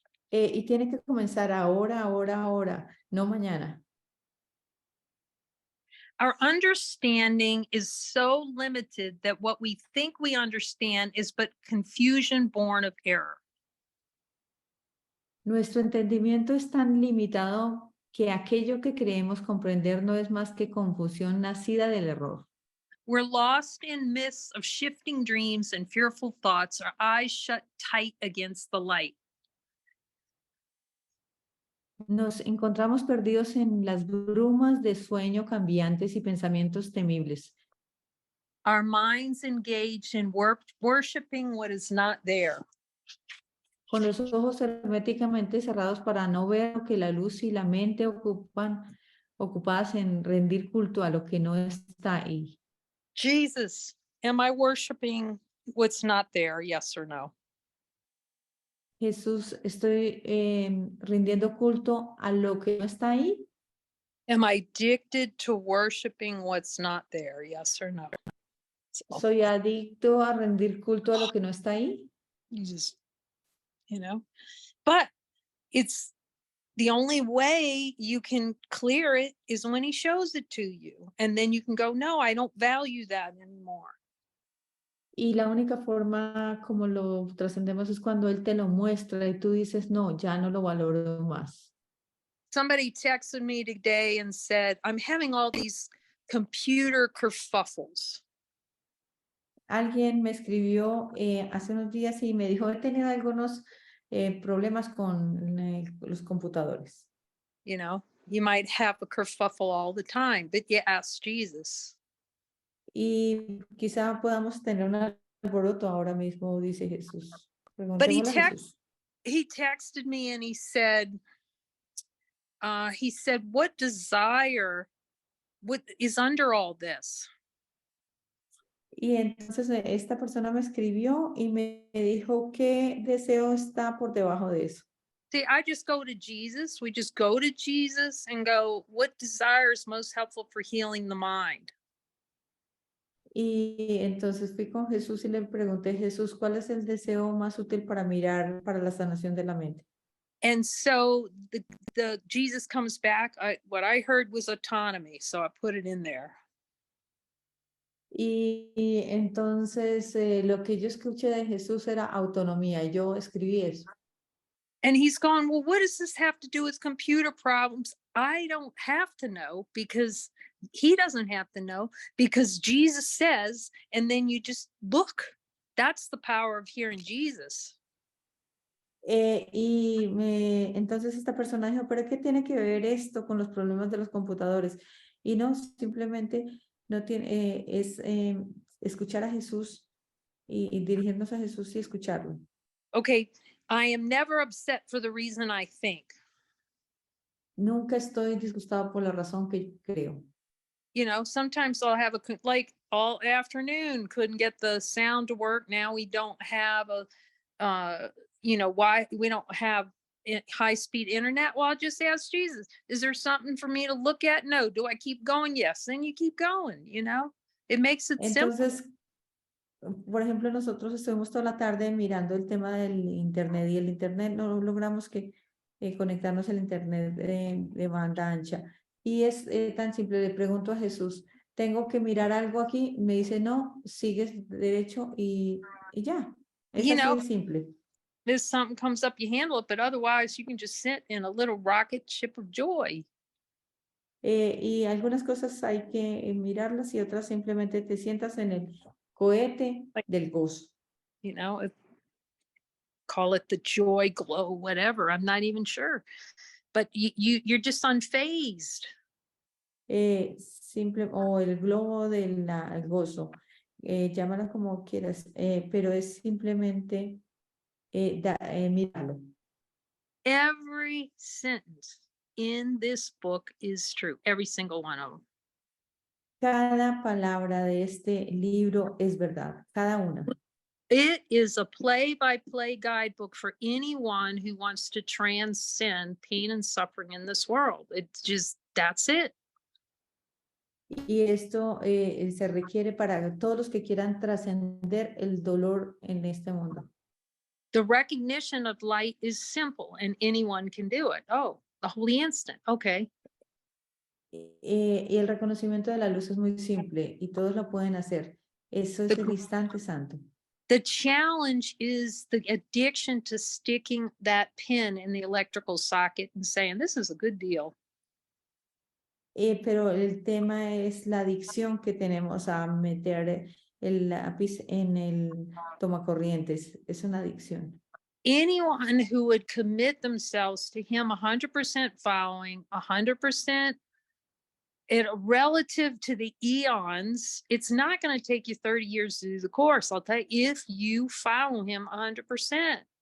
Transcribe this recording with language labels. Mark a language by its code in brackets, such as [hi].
[es] Y tiene que comenzar ahora, no mañana. [en] Our understanding is so limited that what we think we understand is but confusion born of error. [es] Nuestro entendimiento es tan limitado que aquello que creemos comprender no es más que confusión nacida del error. [en] We're lost in mists of shifting dreams and fearful thoughts, our eyes shut tight against the light. [es] Nos encontramos perdidos en las brumas de sueño cambiantes y pensamientos temibles. [en] Our minds engaged in worshiping what is not there. [es] Con los ojos herméticamente cerrados para no ver lo que la luz y la mente ocupadas en rendir culto a lo que no está ahí. [en] Jesus, am I worshiping what's not there? Yes or no? [es] Jesús, ¿estoy rindiendo culto a lo que no está ahí? [en] Am I addicted to worshiping what's not there? Yes or no? So, [es] ¿Soy adicto a rendir culto a lo que no está ahí? [en] you just, but it's the only way you can clear it is when he shows it to you. And then you can go, no, I don't value that anymore. [es] Y la única forma como lo trascendemos es cuando Él te lo muestra y tú dices, no, ya no lo valoro más. [en] Somebody texted me today and said, I'm having all these computer kerfuffles. [es] Alguien me escribió hace unos días y me dijo, he tenido algunos problemas con los computadores. [en] You know, you might have a kerfuffle all the time, but you ask Jesus. [es] Y quizá podamos tener un alboroto ahora mismo, dice Jesús. [en] But [es] Preguntémosle a Jesús. [en] he texted me and he said, what desire is under all this? [es] Y entonces esta persona me escribió y me dijo qué deseo está por debajo de eso. [en] See, I just go to Jesus. We just go to Jesus and go, what desire is most helpful for healing the mind? [es] Y entonces fui con Jesús y le pregunté, Jesús, ¿cuál es el deseo más útil para mirar para la sanación de la mente? [en] And so the Jesus comes back. What I heard was autonomy, so I put it in there. [es] Y entonces lo que yo escuché de Jesús era autonomía. Yo escribí eso. [en] And he's gone, well, what does this have to do with computer problems? I don't have to know, because he doesn't have to know, because Jesus says, and then you just look. That's the power of hearing Jesus. [es] Entonces esta persona dijo, pero ¿qué tiene que ver esto con los problemas de los computadores? Y no, simplemente no tiene, es escuchar a Jesús y dirigirnos a Jesús y escucharlo. [en] Okay, I am never upset for the reason I think. [es] Nunca estoy disgustado por la razón que creo. [en] You know, sometimes I'll have like all afternoon, couldn't get the sound to work. Now we don't have why we don't have high-speed internet. Well, I'll just ask Jesus, is there something for me to look at? No. Do I keep going? Yes. Then you keep going, it makes it simple. [es] Entonces, por ejemplo, nosotros estuvimos toda la tarde mirando el tema del internet y el internet no logramos conectarnos al internet de banda ancha. Y es tan simple, le pregunto a Jesús, ¿tengo que mirar algo aquí? Me dice, no, sigues derecho y ya. Es así de simple. [en] If something comes up, you handle it, but otherwise you can just sit in a little rocket ship of joy. [es] Y algunas cosas hay que mirarlas y otras simplemente te sientas en el cohete del gozo. [en] Call it the joy glow, whatever. I'm not even sure, but you're just unfazed. [es] O el globo del gozo, llámalo como quieras, pero es simplemente mirarlo. [en] Every sentence in this book is true, every single one of them. [es] Cada palabra de este libro es verdad, cada una. [en] It is a play-by-play guidebook for anyone who wants to transcend pain and suffering in this world. It's just, that's it. [es] Y esto se requiere para todos los que quieran trascender el dolor en este mundo. [en] The recognition of light is simple and anyone can do it. Oh, the holy instant. Okay. [es] Y el reconocimiento de la luz es muy simple y todos lo pueden hacer. Eso es el instante santo. [en] The challenge is the addiction to sticking that pin in the electrical socket and saying, this is a good deal. [es] Pero el tema es la adicción que tenemos a meter el lápiz en el tomacorrientes. Es una adicción. [en] Anyone who would commit themselves to him 100% following, 100% relative to the eons, it's not going to take you 30 years to do the course. I'll tell you, if you follow him 100%.